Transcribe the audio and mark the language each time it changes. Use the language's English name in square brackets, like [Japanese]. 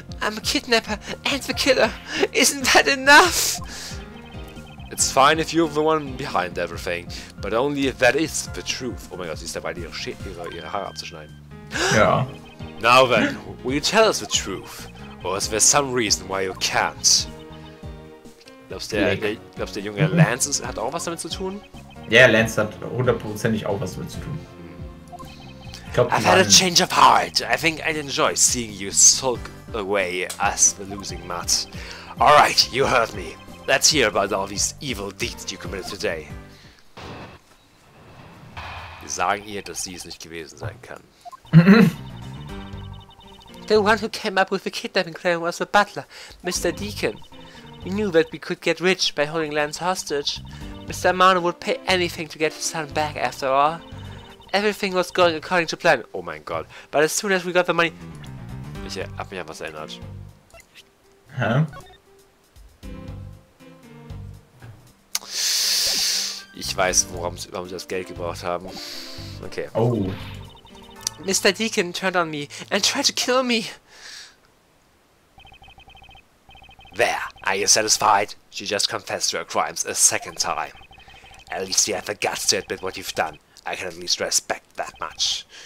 [English] I'm a kidnapper and the killer. Isn't that enough? It's fine if you're the one behind everything, but only if that is the truth. [German] Oh mein Gott, sie ist dabei, ihre Haare abzuschneiden. Ja. [English] Now then, will you tell us the truth? Or is there some reason why you can't? [German] Glaubst du, der junge Lance hat auch was damit zu tun? Ja, Lance hat hundertprozentig auch was damit zu tun. [English] I've had a change of heart. I think I'd enjoy seeing you sulk away as the losing mutt. Alright, you heard me. Let's hear about all these evil deeds you committed today. [German] Wir sagen ihr, dass sie es nicht gewesen sein kann. [English] The one who came up with the kidnapping claim was the butler, Mr. Deacon. We knew that we could get rich by holding Lance hostage. Mr. Marno would pay anything to get his son back after all. Everything was going according to plan. [German] Oh mein Gott. [English] But as soon as we got the money... [German] Ich hab mich an was erinnert. Hä? Ich weiß, warum sie das Geld gebraucht haben. [English] Okay. Oh. Mr. Deacon turned on me and tried to kill me. There, are you satisfied? She just confessed to her crimes a second time. At least you have the guts to admit what you've done. I can at least respect that much.